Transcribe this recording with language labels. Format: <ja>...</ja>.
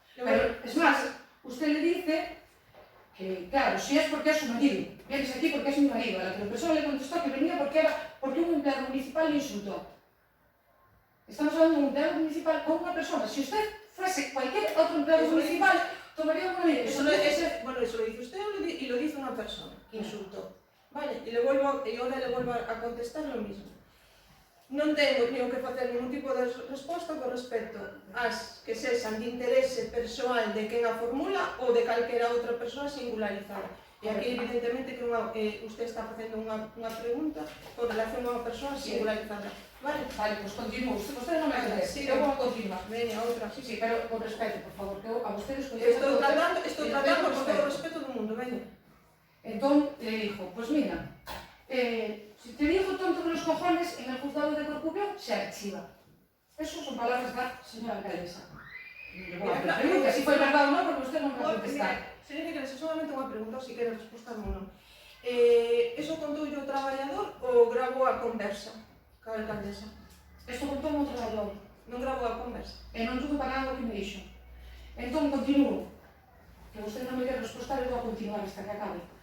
<es>Pero, es más, usted le dice que, claro, si es porque es su marido, vienes aquí porque es mi marido, a la que la persona le contestó que venía porque un empleado municipal le insultó. Estamos hablando de un empleado municipal con una persona. Si usted fuese cualquier otro empleado municipal, tomaría una medida. Bueno, eso lo dice usted y lo dice una persona que insultó. Vale, y ahora le vuelvo a contestar lo mismo.</es> <gl>Non tengo que facer ningún tipo de resposta con respecto ás que sexan de interese persoal de quen a formula ou de calquera outra persoa singularizada. E aquí, evidentemente, que usted está facendo unha pregunta con relación a unha persoa singularizada. Vale? Vale, pois continuo. Vostede non me quede. Sí, Eu vou continuar. Veña, outra. Sí, pero con respeto, por favor, que eu a vostedes... Estou tratando con todo o respeto do mundo, veña.</gl> <es>Entón, le dijo, pues mira, si te digo tonto de los cojones, en el juzgado de Corcubión se archiva.</es> <gl>Eso son palabras da señora alcaldesa. Pregunta si foi verdade ou non, porque usted non me vai contestar. Señora que solamente unha pregunta, se quere respostar ou non. Eso contou o traballador ou gravou a conversa ca alcaldesa? Isto contou un traballador. Non gravou a conversa? E non tuve para nada o que me dixo. Entón, continuo. Que vostede non me quere respostar, eu vou a continuar hasta que acabe.</gl>